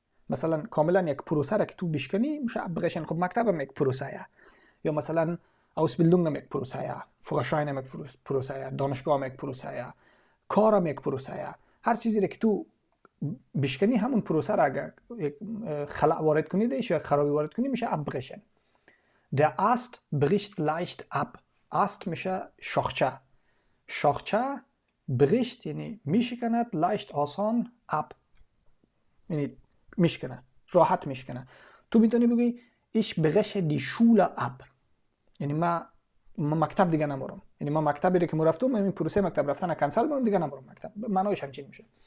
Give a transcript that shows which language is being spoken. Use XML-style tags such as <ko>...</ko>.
<fa>مثلا کاملا یک پروسه را که تو بشکنی میشه abbrechen. خب مکتب هم یک پروسه، یا مثلا Ausbildung هم یک پروسه، Führerschein هم یک پروسه، دانشگاه هم یک پروسه، کار هم یک پروسه. هر چیزی را که تو بشکنی همون پروسه را اگر خلأ وارد کنی دیش یا خرابی وارد کنی میشه abbrechen.</fa> <de>Der Ast bricht leicht ab.</de> <fa>Ast میشه شاخچه bricht یعنی میشکند، leicht آسان، ab یعنی میشکنه، راحت میشکنه. تو میتونی بگی</fa> <de>ich breche die Schule ab،</de> <fa>یعنی ما مکتب دیگه نمورم، یعنی ما مکتبی که مرفتم این پروسه مکتب رفتن کنسل میکنم دیگه نمورم مکتب. معنیش همچین میشه.</fa>